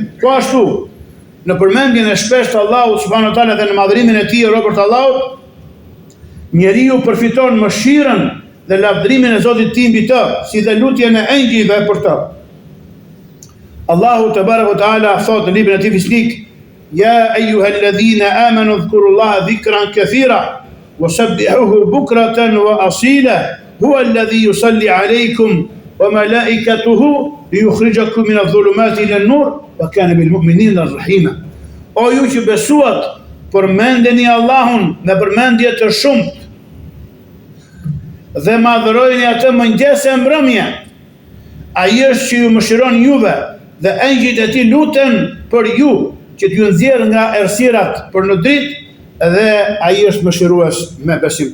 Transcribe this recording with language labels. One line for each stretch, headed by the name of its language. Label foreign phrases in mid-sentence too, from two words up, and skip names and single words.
Albanian: Po ashtu, në përmendjen e shpeshtë të Allahut
Arabic: سبحانه وتعالى
Albanian: dhe në madhrimin e tij robërt Allahut, njeriu përfiton mëshirën dhe lavdërimin e Zotit të mbi të, si dhe lutjen e engjëjve për të. Allahu
Arabic: تبارك وتعالى
Albanian: thot në librin e tij fisnik:
Arabic: "يا أيها الذين آمنوا اذكروا الله ذكرا كثيرا وسبحوه بكرة وأصيلا هو الذي يصلي عليكم وملائكته ليخرجكم من الظلمات إلى النور وكان بالمؤمنين رحيما."
Albanian: O ju që besuat, përmendeni Allahun me përmendje të shumtë dhe madhërojeni atë mëngjes e mbrëmje. Ai është që ju mëshiron juve dhe engjëjt e tij luten për ju që t'ju nxjerr nga errësirat për në dritë, dhe ai është mëshirues me besimtarët.